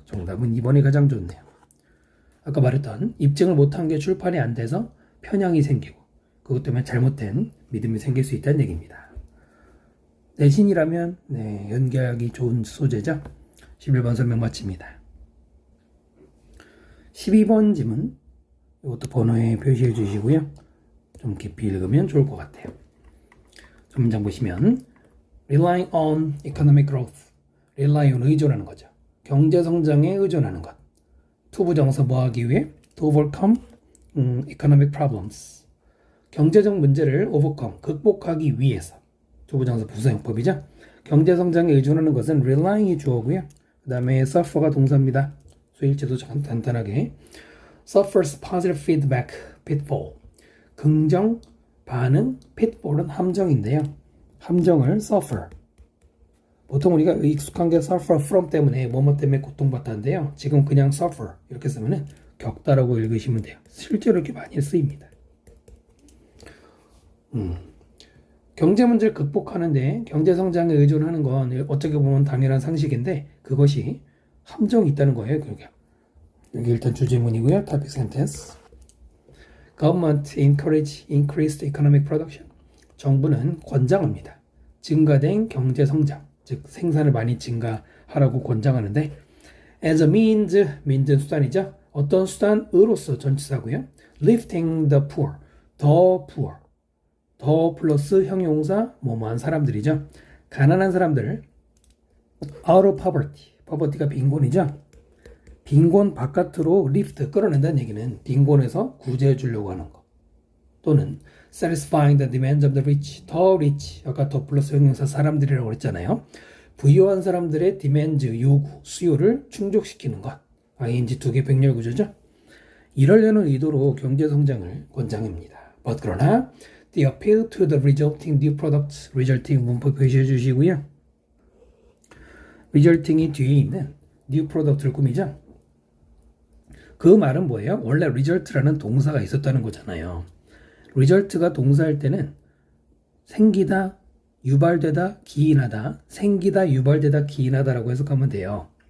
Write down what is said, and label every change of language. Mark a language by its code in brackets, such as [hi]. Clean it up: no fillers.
[ko] 정답은 2번이 가장 좋네요. 아까 말했던 입증을 못한 게 출판이 안 돼서 편향이 생기고 그것 때문에 잘못된 믿음이 생길 수 있다는 얘기입니다. 내신이라면 연기하기 좋은 소재죠. 11번 설명 마칩니다. 12번 지문 이것도 번호에 표시해 주시고요. 좀 깊이 읽으면 좋을 것 같아요. 문장 보시면 [en] relying on economic growth rely on [ko] 의존하는 거죠. 경제 성장에 의존하는 것. 투부정사 뭐 하기 위해? [en] to overcome economic problems [ko] 경제적 문제를 overcome 극복하기 위해서 투부정사 부사용법이죠. 경제 성장에 의존하는 것은 relying이 주어고요. 그 다음에 suffer가 동사입니다. 소일제도 간단하게 [en] suffers positive feedback pitfall [ko] 긍정 반응 pitfall은 함정인데요. 함정을 suffer 보통 우리가 익숙한 게 [en] suffer from [ko] 때문에 뭐뭐 때문에 고통받다인데요. 지금 그냥 suffer 이렇게 쓰면은 겪다라고 읽으시면 돼요. 실제로 이렇게 많이 쓰입니다. 경제 문제를 극복하는데 경제 성장에 의존하는 건 어떻게 보면 당연한 상식인데 그것이 함정이 있다는 거예요. 그게. 여기 일단 주제문이고요. [en] topic sentence. Government encourage increased economic production. [ko] 정부는 권장합니다. 증가된 경제 성장, 즉 생산을 많이 증가하라고 권장하는데 [en] as a means [ko] 수단이죠. 어떤 수단으로서 전치사고요. [en] lifting the poor, the poor. [ko] 더 플러스 형용사 뭐뭐한 사람들이죠. 가난한 사람들을 [en] out of poverty. [ko] poverty가 빈곤이죠. 빈곤 바깥으로 lift 끌어낸다는 얘기는 빈곤에서 구제해 주려고 하는 거. 또는 [en] satisfying the demands of the rich. 더 rich. [ko] 아까 더 플러스 형용사 사람들이라고 그랬잖아요. 부유한 사람들의 demand 요구, 수요를 충족시키는 것. ing 두 개 병렬 구조죠. 이러려는 의도로 경제 성장을 권장합니다. [en] but [ko] 그러나 [en] The appeal to the resulting new products. [ko] resulting 문법 표시해 주시고요. resulting이 뒤에 있는 new product를 꾸미죠. 그 말은 뭐예요? 원래 result라는 동사가 있었다는 거잖아요. result가 동사일 때는 생기다, 유발되다, 기인하다, 생기다, 유발되다, 기인하다라고 해석하면 돼요.